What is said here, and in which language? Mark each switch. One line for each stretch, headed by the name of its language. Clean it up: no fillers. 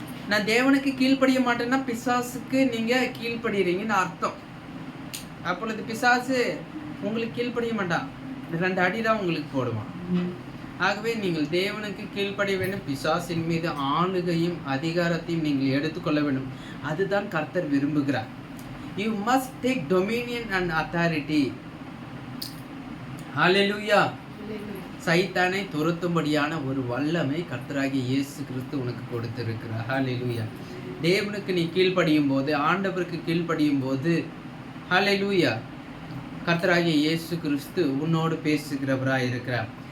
Tamil: நான் தேவனுக்கு கீழ்ப்படிய மாட்டேன்னா பிசாசுக்கு நீங்க கீழ்ப்படுறீங்கன்னு அர்த்தம். அப்பொழுது பிசாசு உங்களுக்கு கீழ்ப்படிய மாட்டான், 2 அடிதான் உங்களுக்கு போடுவான். ஆகவே நீங்கள் தேவனுக்கு கீழ்ப்படிய வேண்டும். பிசாசின் மீது ஆளுகையும் அதிகாரத்தையும் நீங்கள் எடுத்துக்கொள்ள வேண்டும். அதுதான் கர்த்தர் விரும்புகிறார்.
English: You must take dominion and authority. Hallelujah.
Tamil: சைத்தானை துரத்தும்படியான ஒரு வல்லமை கர்த்தராகிய இயேசு கிறிஸ்து உனக்கு கொடுத்திருக்கிறார். ஹல்லேலூயா. தேவனுக்கு நீ கீழ்ப்படியும் போது, ஆண்டவருக்கு கீழ்ப்படியும் போது, ஹல்லேலூயா, கர்த்தராகிய இயேசு கிறிஸ்து உன்னோடு பேசுகிறவராய் இருக்கிறார்.